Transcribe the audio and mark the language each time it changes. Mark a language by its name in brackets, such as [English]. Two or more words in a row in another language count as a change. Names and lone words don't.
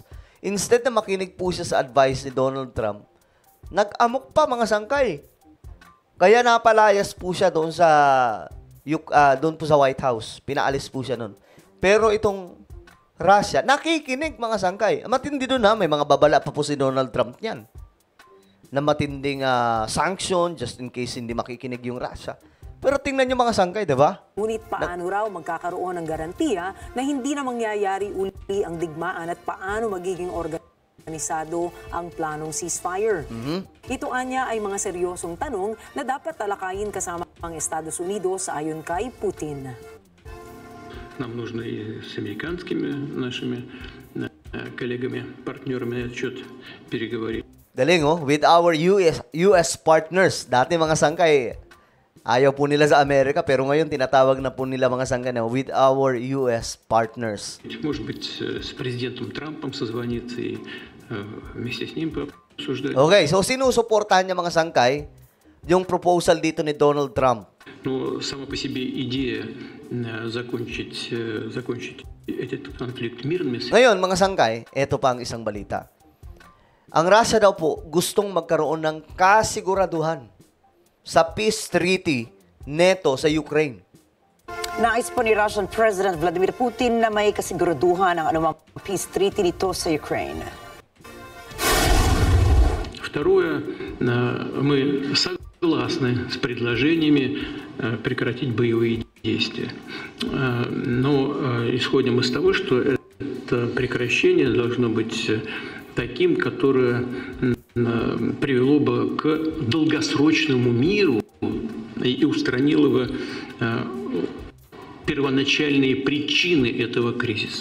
[Filipino] Instead na makinig po siya sa advice ni Donald Trump, nag-amok pa mga sangkay. Kaya napalayas po siya doon sa doon po sa White House. Pinaalis po siya noon. Pero itong Russia, nakikinig mga sangkay. Matindi doon ha, may mga babala pa po si Donald Trump niyan. Na matinding sanction [English] just in case [Filipino] hindi makikinig yung Russia. Pero tingnan niyo mga sangkay, di ba? Ngunit paano raw magkakaroon ng garantiya na hindi na mangyayari uli ang digmaan at paano magiging organisado ang planong ceasefire? Ito anya ay mga seryosong tanong na dapat talakayin kasama ang Estados Unidos ayon kay Putin. [Russian] Нам нужно и с американскими нашими коллегами, партнерами на этот счет переговорить. [Filipino] Galing oh, [English] with our US partners. [Filipino] Dati mga sangkay, ayaw po nila sa Amerika, pero ngayon tinatawag na po nila mga sangkay na [English] with our US partners. [Russian] Может быть, с президентом Трампом созвониться и вместе с ним пообсуждать. [English] Okay, so [Filipino] sinusuportahan niya mga sangkay yung proposal dito ni Donald Trump. [Russian] Но сама по себе идея закончить этот конфликт мирными [Filipino] Ngayon, mga sangkay, eto pa ang isang balita. Ang Russia daw po gustong magkaroon ng kasiguraduhan sa [English] peace treaty [Filipino] neto sa Ukraine. Nais po ni Russian President Vladimir Putin na may kasiguraduhan ang anumang [English] peace treaty [Filipino] nito sa Ukraine. [Russian] Второе, мы согласны с предложениями прекратить боевые действия. Но исходим из того, что это прекращение должно быть таким, которое привело бы к долгосрочному миру и устранило бы первоначальные причины этого кризиса.